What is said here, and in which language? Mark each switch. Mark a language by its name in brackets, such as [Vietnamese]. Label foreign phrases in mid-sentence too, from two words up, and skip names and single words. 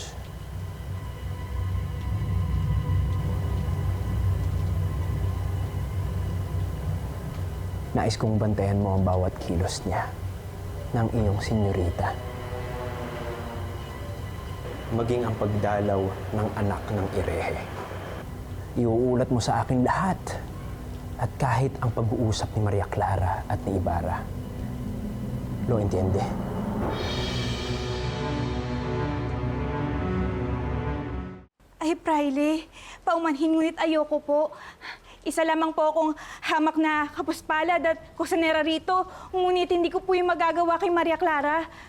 [Filipino] Nais kong bantayan mo ang bawat kilos niya ng iyong senyorita. Maging ang pagdalaw ng anak ng Irehe. Iuulat mo sa akin lahat. At kahit ang pag-uusap ni Maria Clara at ni Ibarra. [Spanish] Lo entiende? [Filipino] Ay, Fraile, paumanhin ngunit ayoko po. Isa lamang po akong hamak na kapuspalad at kusanera rito. Ngunit hindi ko po yung magagawa kay Maria Clara.